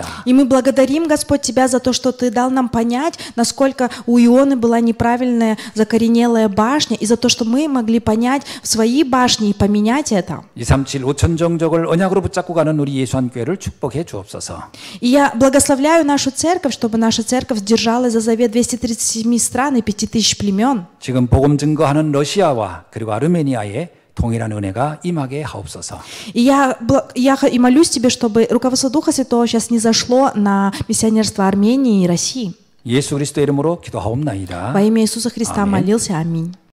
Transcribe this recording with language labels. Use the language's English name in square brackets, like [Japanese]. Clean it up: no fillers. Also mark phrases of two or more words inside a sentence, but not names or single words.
[Russian] И мы благодарим, Господь, Тебя за то, что Ты дал нам понять, насколько у Ионы была неправильная закоренелая башня, и за то, что мы могли понять в своей башне и поменять это. [Korean] 237 5천 종족을 언약으로 붙잡고 가는 우리 예수한교회를 축복해 주옵소서. [Russian] И я благословляю нашу церковь, чтобы наша церковь держалась за завет 237 стран и 5000 племен. [Korean] 지금 복음 증거하는 러시아와 그리고 아르메니아에 동일한 은혜가 임하게 하옵소서. [Russian] И я и молюсь Тебе, чтобы руководство Духа Святого сейчас не зашло на миссионерство Армении и России. [Korean] 예수 그리스도 이름으로 기도하옵나이다. [Russian] Во имя Иисуса Христа [Korean] 아멘. [Russian] молился. Аминь.